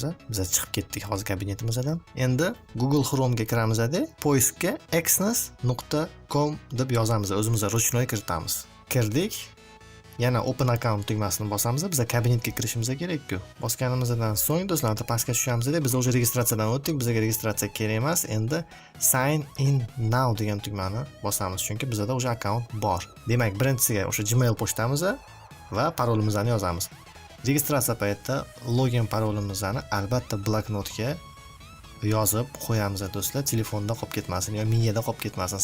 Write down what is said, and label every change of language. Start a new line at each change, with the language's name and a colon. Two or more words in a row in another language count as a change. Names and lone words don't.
Uzbek: Biz chiqib ketdik hozir kabinetimizdan. Endi Google Chrome ga kiramiz-da, poiskka xnas.com deb yozamiz. O'zimiz ruchnoy kiritamiz. Kirdik. Yana
English: open account
Uzbek: tugmasini bosamiz. Biz kabinetga kirishimiz kerak-ku. Bosganimizdan so'ng do'stlar, pastga tushamiz-da, biz o'sha registratsiyadan o'tdik. Bizga registratsiya kerak emas. Endi
English: sign in now
Uzbek: degan tugmani bosamiz, chunki bizda o'sha account bor. Demak, birinchisiga o'sha Gmail pochtamiz va parolimizni yozamiz. Registratsiya paytida login parolimizni albatta bloknotga yozib qo'yamiz do'stlar, telefonda qolib ketmasin yoki miyada qolib ketmasin.